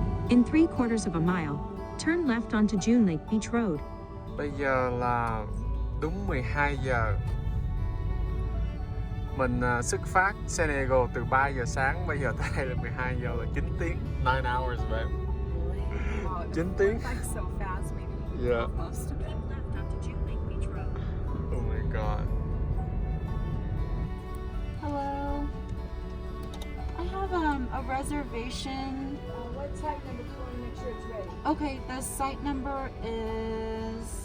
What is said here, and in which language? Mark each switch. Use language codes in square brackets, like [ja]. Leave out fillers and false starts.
[en] In 3/4 of a mile, turn left onto June Lake Beach Road. [vi] Bây giờ là đúng 12 giờ. Mình xuất phát San Diego từ 3 giờ sáng, bây giờ tới đây là 12 giờ, là 9 tiếng. [en] 9 hours, babe. [vi] 9 tiếng. [en] So fast, maybe. Yeah. Almost. Keep left onto June Lake Beach Road. Oh my god. Hello. I have a reservation. What site number? Just want to make sure it's ready. Okay, the site number is.